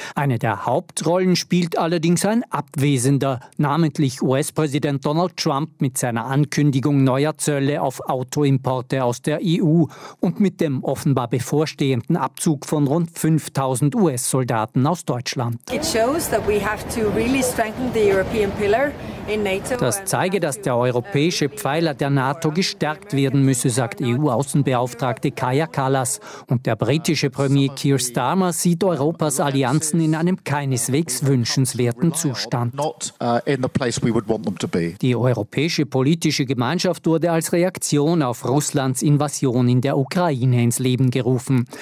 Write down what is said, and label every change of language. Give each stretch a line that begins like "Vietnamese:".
German: Eine der Hauptrollen spielt allerdings ein Abwesender, namentlich US-Präsident Donald Trump mit seiner Ankündigung neuer Zölle auf Autoimporte aus der EU und mit dem offenbar bevorstehenden Abzug von rund 5.000 US-Soldaten aus Deutschland.
English: It shows that we have to really strengthen the European pillar in NATO.
German: Das zeige, dass der europäische Pfeiler der NATO gestärkt werden müsse, sagt EU-Außenbeauftragte Kaja Kallas. Und der britische Premier Keir Starmer sieht Europas Allianzen in einem keineswegs wünschenswerten Zustand. Die Europäische Politische Gemeinschaft wurde als Reaktion auf Russlands Invasion in der Ukraine ins Leben gerufen.